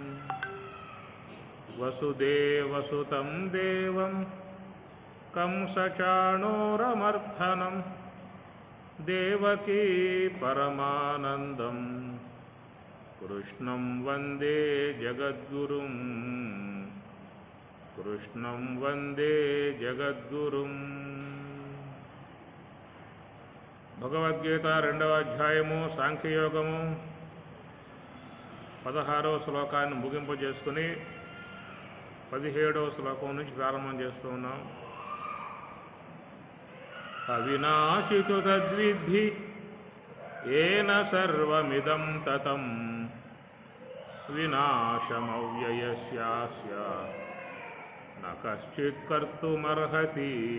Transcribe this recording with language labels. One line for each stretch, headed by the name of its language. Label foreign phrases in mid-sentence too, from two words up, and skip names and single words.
Sanskrit: वसुदेवसुतं देवं कंसचाणूरमर्दनं देवकी परमानन्दं कृष्णं वन्दे जगद्गुरुं। कृष्णं वन्दे जगद्गुरुं।
Telugu: భగవద్గీత 2వ అధ్యాయము సాంఖ్యయోగము 16వ శ్లోకాన్ని ముగింపు చేసుకుని 17వ శ్లోకం నుంచి ప్రారంభం చేస్తూ ఉన్నాం.
Sanskrit: అవినాశితు తద్విద్ధి ఏన సర్వమిదం తతం వినాశమవ్యయస్యాస్య న కశ్చిత్ కర్తుమర్హతి.